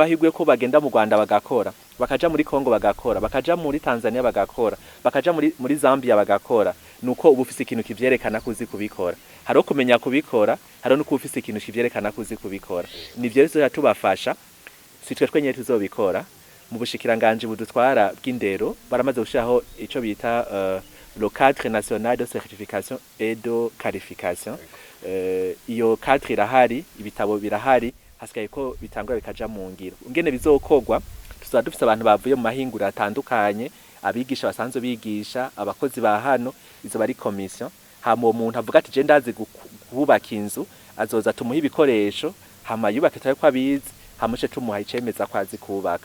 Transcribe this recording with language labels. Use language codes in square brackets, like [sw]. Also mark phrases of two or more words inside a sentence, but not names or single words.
[rn] mahirwe ko bagenda mu Rwanda bagakora bakaja muri Kongo bagakora bakaja muri Tanzania bagakora bakaja muri Zambia bagakora nuko ubu ufise ikintu kivyerekana kuzi kubikora haro kumenya kubikora haro nuko ufise ikintu kivyerekana kuzi kubikora nivyo rero tubafasha sitwe twenye tuzobikora mu bushikiranganje budutwara bw'indero baramaze gushiraho ico bita [fr] le cadre national de certification et de qualification. [rn] Iyo cadre irahari, ibitabo birahari, hasigaye ko bitangwa bikaja mu ngiro. Ungene bizokogwa tuzaba dufite abantu bavuye mu mahinguriro atandukanye, abigisha basanzwe bigisha, abakozi ba hano, izo bari commission. Hama uwo muntu avuga ati je ndazi kubaka inzu, azoza tumuha ibikoresho, hama yubake tayo kwa bizi, hamushe tumuha icemeza ko azi kubaka.